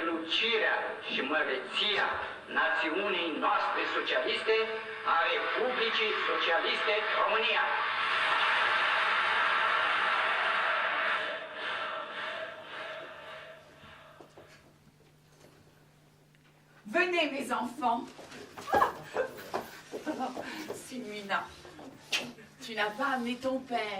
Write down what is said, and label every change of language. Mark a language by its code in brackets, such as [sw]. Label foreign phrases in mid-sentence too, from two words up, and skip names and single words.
[ro] fericirea și măreția națiunii noastre socialiste, a Republicii Socialiste România. [fr] Venez, mes enfants. Simina, tu n'as pas amené ton père.